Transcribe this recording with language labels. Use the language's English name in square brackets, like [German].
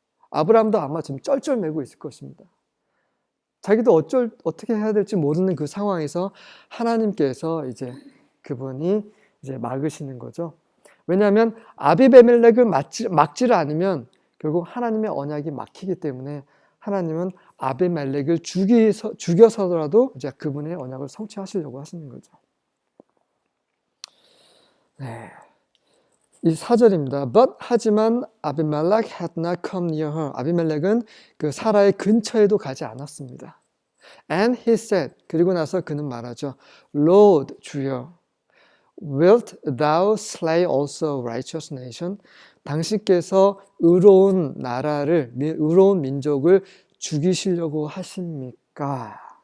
[Korean] 아브라함도 아마 지금 쩔쩔매고 있을 것입니다. 자기도 어떻게 해야 될지 모르는 그 상황에서 하나님께서 이제 그분이 이제 막으시는 거죠. 왜냐하면 아비멜렉을 막지를 않으면 결국 하나님의 언약이 막히기 때문에 하나님은 아비멜렉을 죽여서라도 이제 그분의 언약을 성취하시려고 하시는 거죠. 네. 이 4절입니다. 하지만 아비멜렉 [English] had not come near her. [Korean] 아비멜렉은 그 사라의 근처에도 가지 않았습니다. [English] And he said, [Korean] 그리고 나서 그는 말하죠. [English] Lord, [Korean] 주여, [English] wilt thou slay also a righteous nation? [Korean] 당신께서 의로운 나라를, 의로운 민족을 죽이시려고 하십니까?